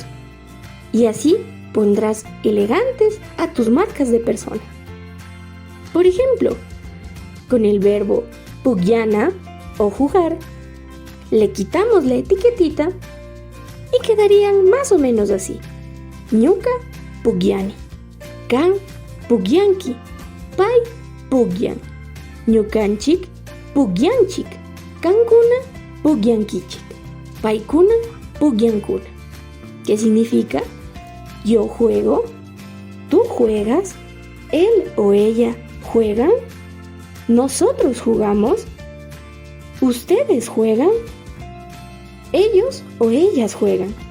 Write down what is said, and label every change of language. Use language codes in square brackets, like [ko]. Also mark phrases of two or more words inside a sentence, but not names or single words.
[es] Y así pondrás elegantes a tus marcas de persona. Por ejemplo, con el verbo pugyana o jugar, le quitamos la etiquetita y quedarían más o menos así: [qu] Ñuka pugyani, Kan pugyanki, Pai pugyan, Ñukanchik pugyanchik, Kankuna pugyankichik, Paikuna pugyankuna. [es] ¿Qué significa? Yo juego, tú juegas, él o ella juegan, nosotros jugamos, ustedes juegan, ellos o ellas juegan.